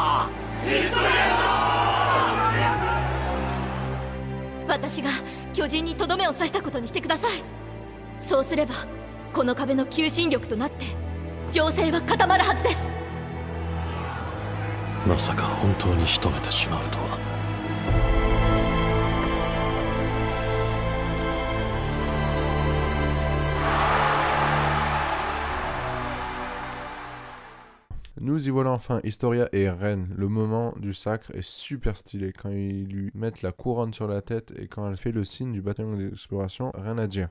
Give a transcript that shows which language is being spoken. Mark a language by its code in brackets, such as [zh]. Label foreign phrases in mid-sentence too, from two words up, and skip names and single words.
[ja] 私が巨人にとどめを刺したことにしてください。そうすればこの壁の求心力となって情勢は固まるはずです。まさか本当に仕留めてしまうとは [fr] Nous y voilà enfin, Historia est reine. Le moment du sacre est super stylé. Quand ils lui mettent la couronne sur la tête et quand elle fait le signe du bataillon d'exploration, rien à dire.